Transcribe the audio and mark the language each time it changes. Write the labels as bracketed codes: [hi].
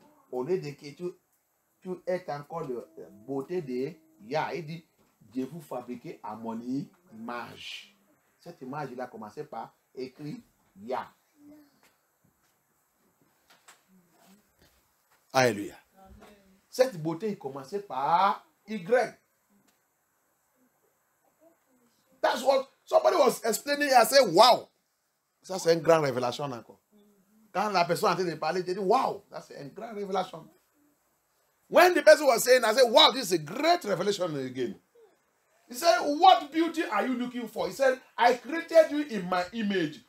[fr] Au lieu de que tu es encore la beauté de Ya, il dit, je vous fabriquer à mon image. Cette image, il a commencé par écrire Ya. Alléluia. Cette beauté, il commençait par Y. [en] That's what somebody was explaining. I said, wow. [fr] Ça, c'est une grande révélation encore. Quand la personne est en train de parler, j'ai dit, wow, that's une grande révélation. [en] When the person was saying, I said, wow, this is a great revelation again. He said, what beauty are you looking for? He said, I created you in my image.